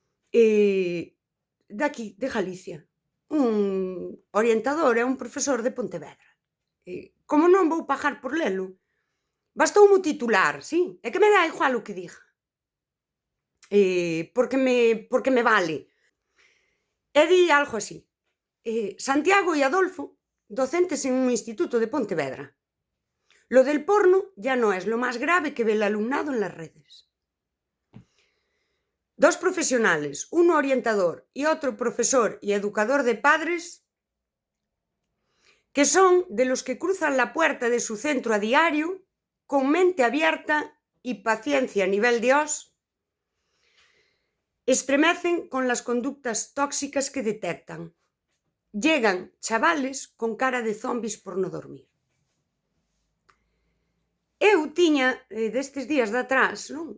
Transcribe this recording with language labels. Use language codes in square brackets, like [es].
[gl] De aquí, de Galicia, un orientador e un profesor de Pontevedra. Como non vou pagar por lelo? Bastoume o titular, sí, é que me dá igual o que diga. Porque me vale. E di algo así: [es] Santiago y Adolfo, docentes en un instituto de Pontevedra. Lo del porno ya no es lo más grave que ve el alumnado en las redes. Dos profesionales, uno orientador y otro profesor y educador de padres, que son de los que cruzan la puerta de su centro a diario con mente abierta y paciencia a nivel Dios, estremecen con las conductas tóxicas que detectan. Llegan chavales con cara de zombis por no dormir. [gl] Eu tiña destes días de atrás, non?